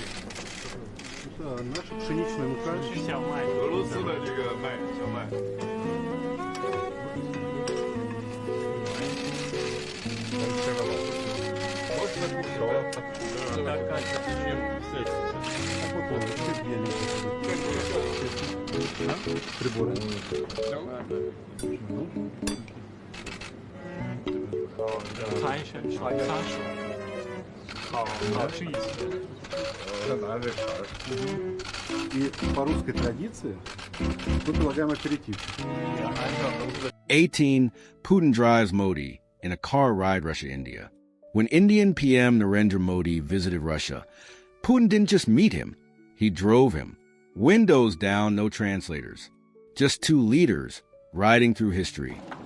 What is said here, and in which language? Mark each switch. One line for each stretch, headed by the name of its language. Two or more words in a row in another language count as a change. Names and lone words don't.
Russian: Это наша пшеничная мука.
Chinese: 小麦，俄罗斯的这个麦，小麦。
Russian: Приборы. И по русской традиции мы предлагаем аперитив. 18.
English: Putin drives Modi in a car ride Russia-India. When Indian PM Narendra Modi visited Russia, Putin didn't just meet him, he drove him. Windows down, no translators. Just two leaders riding through history.